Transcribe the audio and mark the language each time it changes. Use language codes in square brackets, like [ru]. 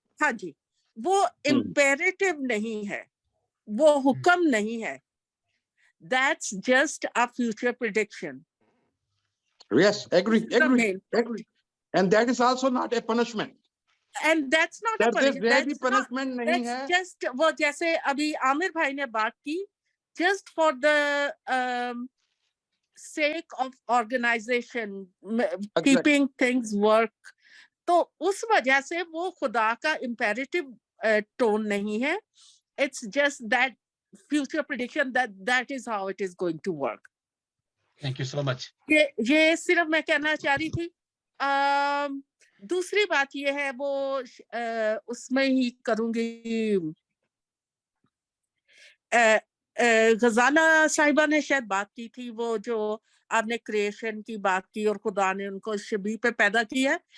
[hi] हाँ जी, वो imperative नहीं है, वो हुक्म नहीं है. [en] That's just a future prediction. Yes, agree. And that is also not a punishment. And that's not a punishment. That's punishment [hi] नहीं है. [en] That's just [hi] वो जैसे अभी आमिर भाई ने बात की, [en] just for the sake of organization, keeping things work. [hi] तो उस वजह से वो खुदा का imperative tone नहीं है. It's just that future prediction that is how it is going to work. [en] Thank you so much. [hi] ये सिर्फ मैं कहना चाह रही थी. दूसरी बात ये है, वो उसमें ही करूंगी. गजाला साहिबा ने शायद बात की थी, वो जो आपने क्रिएशन की बात की और खुदा ने उनको शबीह पे पैदा किया.